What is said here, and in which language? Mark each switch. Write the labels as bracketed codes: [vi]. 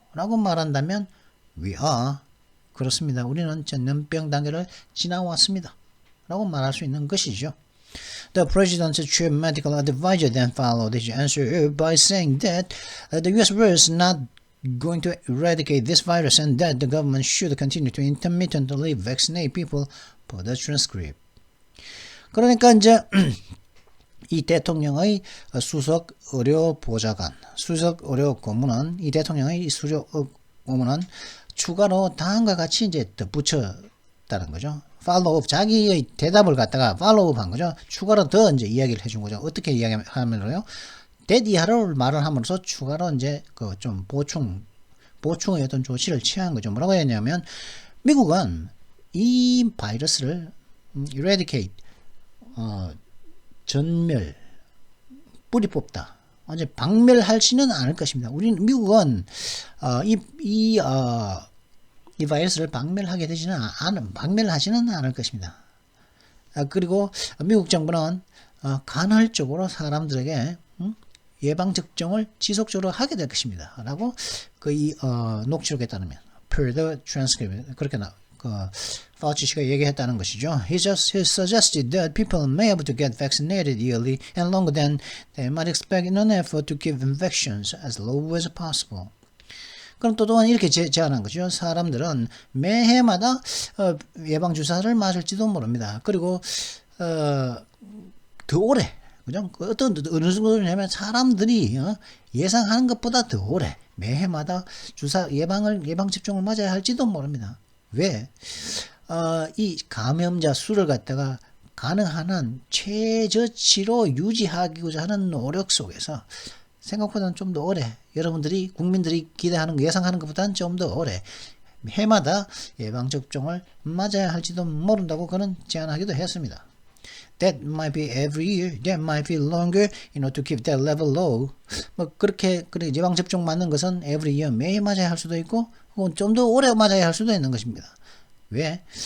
[ko] 라고 말한다면 [en] we are. [ko] 그렇습니다. 우리는 전염병 단계를 지나왔습니다. 라고 말할 수 있는 것이죠. [en] The president's chief medical advisor then followed his answer by saying that the U.S. was not going to eradicate this virus and that the government should continue to intermittently vaccinate people per the transcript. [ko] 그러니까 이제 이 대통령의 수석 의료 보좌관, 수석 의료 고문은 이 대통령의 수석 고문은 추가로 다음과 같이 이제 덧붙였다는 거죠. 팔로우업 자기의 대답을 갖다가 팔로우업 한 거죠. 추가로 더 이제 이야기를 해준 거죠. 어떻게 이야기하면요? that 이하를 말을 함으로써 추가로 이제 그 좀 보충의 어떤 조치를 취한 거죠. 뭐라고 했냐면 미국은 이 바이러스를 eradicate 전멸 뿌리 뽑다. 이제 박멸하지는 않을 것입니다. 우리는 미국은 이 바이러스를 박멸하지는 않을 것입니다. 그리고 미국 정부는 간헐적으로 사람들에게 예방 접종을 지속적으로 하게 될 것입니다. 라고 녹취록에 따르면 [en] per the transcript [ko] 그렇게 파우치 씨가 얘기했다는 것이죠. [en] He suggested that people may able to get vaccinated yearly and longer than they might expect in an effort to keep infections as low as possible. [ko] 그럼 또한 이렇게 제안한 거죠. 사람들은 매해마다 예방주사를 맞을지도 모릅니다. 그리고 더 오래, 그죠? 어느 정도냐면 사람들이 예상하는 것보다 더 오래 매해마다 예방접종을 맞아야 할지도 모릅니다. 왜? 이 감염자 수를 갖다가 가능한 한 최저치로 유지하고자 하는 노력 속에서 생각보다는 좀 더 오래 국민들이 기대하는 예상하는 것보다는 좀 더 오래 해마다 예방접종을 맞아야 할지도 모른다고 그는 제안하기도 했습니다. [en] That might be every year, that might be longer, to keep that level low. [ko] 그렇게 예방접종 맞는 것은 [en] every year [ko] 매일 맞아야 할 수도 있고, 혹은 좀 더 오래 맞아야 할 수도 있는 것입니다. 왜?